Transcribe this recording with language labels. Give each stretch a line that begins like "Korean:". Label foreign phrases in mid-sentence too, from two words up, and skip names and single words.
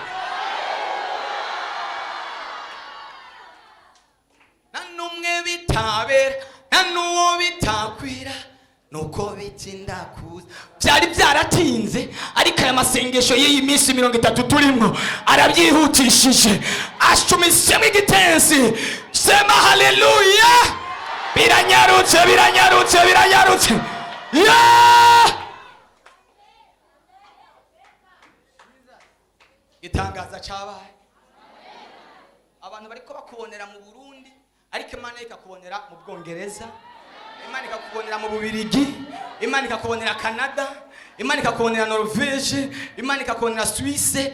Rundi: Nanumwe bitabera, nanuwo bitakwira, nuko bitinda kuza. Byari byaratinze, ariko aya masengesho y'iyi minsi 30 turimo arabyihutishije, ashumisemo igitensi.
Swahili: Sema haleluya.
Rundi: Biranyarutse, biranyarutse, biranyarutse. Itangaza cabaye. Abantu bariko bakubonera mu Burundi, ariko Imana ikakubonera mu Bwongereza, Imana ikakubonera mu Bubirigi, Imana ikakubonera Canada, Imana ikakubonera Norvege, Imana ikakubonera Suisse.